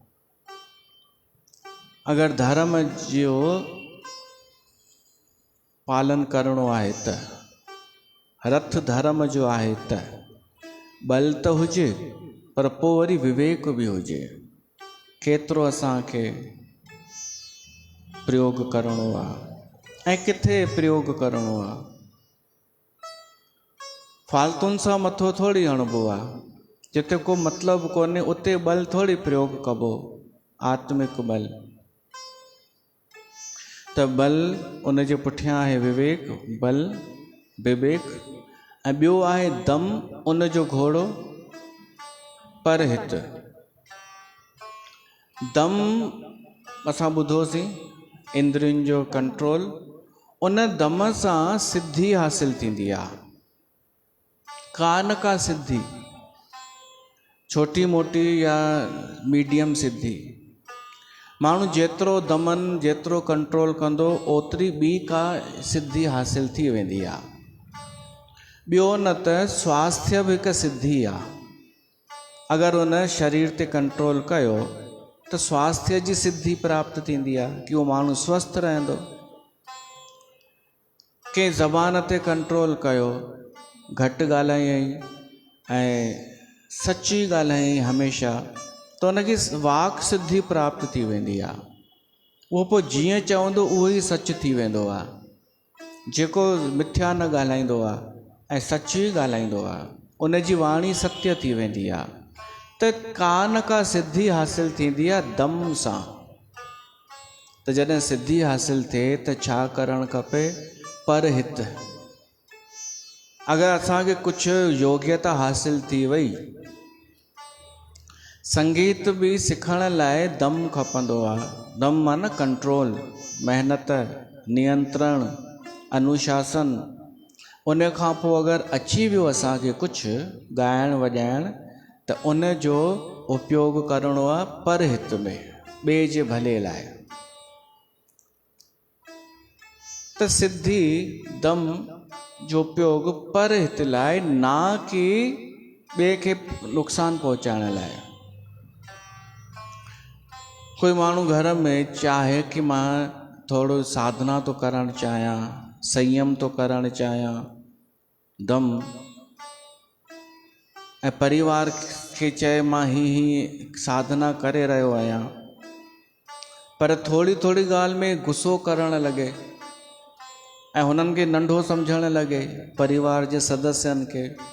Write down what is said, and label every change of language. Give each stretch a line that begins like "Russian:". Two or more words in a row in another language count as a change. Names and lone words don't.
Sindhi: अगरि धर्म जो पालन करिणो आहे त, रथ धर्म जो आहे त बल त हुजे, पर पोइ वरी विवेक बि हुजे, केतिरो असांखे प्रयोग करिणो आहे ऐं किथे प्रयोग करिणो आहे। फालतुनि सां मथो थोरी हणिबो आहे, जिते को मतिलबु कोन्हे उते बल थोरी प्रयोग कबो, आत्मिक बल। त बल उन जे पुठियां आहे विवेक, बल विवेक, ऐं ॿियो आहे दम, उन जो घोड़ो परहित। दम असां ॿुधोसीं, इंद्रियुनि जो कंट्रोल, उन दम सां सिद्धि हासिल थींदी आहे। का न का सिद्धि, छोटी मोटी या मीडियम सिद्धि। माण्हू जेतिरो दमन, जेतिरो कंट्रोल कंदो, ओतिरी ॿी का सिद्धि हासिल थी वेंदी आहे। ॿियो न त स्वास्थ्य बि हिकु सिद्धि आहे। अगरि उन शरीर ते कंट्रोल कयो त स्वास्थ्य जी सिद्धि प्राप्त थींदी आहे, कि उहो माण्हू स्वस्थ रहंदो। कंहिं ज़बान ते कंट्रोल कयो, घटि ॻाल्हायई ऐं सची ॻाल्हायई हमेशह, त उनखे वाक सिद्धि प्राप्त थी वेंदी आहे। उहो पोइ जीअं चवंदो उहो ई सच थी वेंदो आहे। जेको मिथ्या न ॻाल्हाईंदो आहे ऐं सची ॻाल्हाईंदो आहे, उन जी वाणी सत्य थी वेंदी आहे। त का न का सिद्धि हासिल थींदी आहे दम सां। त जॾहिं सिद्धि हासिल थिए त छा करणु खपे? परहित। अगरि असांखे कुझु योग्यता हासिल थी वई, संगीत बि सिखण लाइ दम खपंदो आहे। दम माना कंट्रोल, मेहनत, नियंत्रण, अनुशासन। उन खां पोइ अगरि अची वियो असांखे कुझु ॻाइण वॼाइण, त उन जो उपयोग करिणो आहे परहित में, ॿिए जे भले लाइ। त सिद्धि दम जो उपयोग परहित लाइ, ना कि ॿिए खे नुक़सानु पहुचाइण लाइ। कोई माण्हू घर में चाहे कि मां थोरो साधना थो करणु चाहियां, संयम थो करणु चाहियां, दम, ऐं परिवार खे चए मां ही साधना करे रहियो आहियां, पर थोरी थोरी ॻाल्हि में गुस्सो करणु लॻे ऐं हुननि खे नंढो सम्झणु लॻे, परिवार जे सदस्यनि खे।